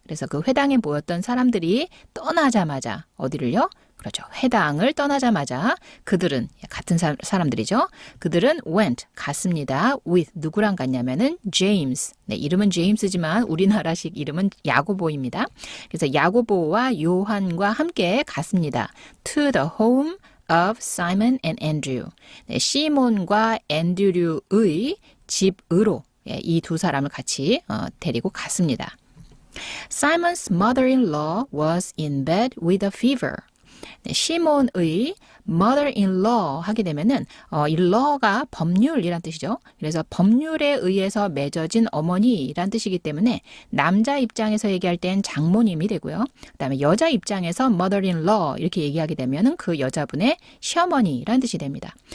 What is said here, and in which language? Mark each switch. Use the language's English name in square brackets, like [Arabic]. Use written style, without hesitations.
[Korean] 그래서 그 회당에 모였던 사람들이 떠나자마자 어디를요? 그렇죠. 회당을 떠나자마자 그들은 같은 사람들이죠. 그들은 went 갔습니다. with 누구랑 갔냐면은 James. 네, 이름은 제임스지만 우리나라식 이름은 야고보입니다. 그래서 야고보와 요한과 함께 갔습니다. [English] To the home of Simon and Andrew. [Korean] 네, 시몬과 앤드류의 집으로 이 두 사람을 같이 데리고 갔습니다. [English] Simon's mother-in-law was in bed with a fever. [Korean] 네, 시몬의 mother-in-law 하게 되면은 이 law가 법률이란 뜻이죠. 그래서 법률에 의해서 맺어진 어머니란 뜻이기 때문에 남자 입장에서 얘기할 땐 장모님이 되고요. 그다음에 여자 입장에서 mother-in-law 이렇게 얘기하게 되면은 그 여자분의 시어머니란 뜻이 됩니다.